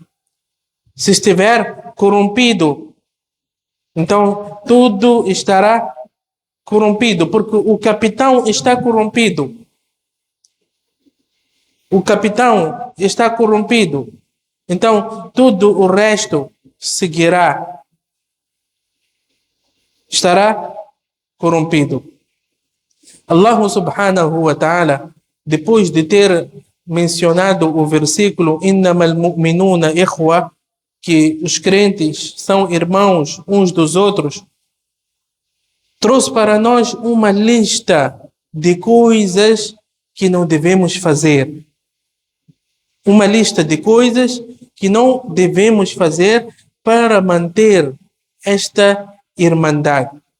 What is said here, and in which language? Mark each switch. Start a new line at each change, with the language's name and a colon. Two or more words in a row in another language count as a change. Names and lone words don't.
Portuguese: Se estiver corrompido, então tudo estará corrompido, porque o capitão está corrompido. O capitão está corrompido. Então, tudo o resto seguirá. Estará corrompido.
Arabic: الله سبحانه وتعالى,
Portuguese: depois de ter mencionado o versículo
Arabic: إنما المؤمنون إخوة,
Portuguese: que os crentes são irmãos uns dos outros, trouxe para nós uma lista de coisas que não devemos fazer. Uma lista de coisas que não devemos fazer para manter esta irmandade.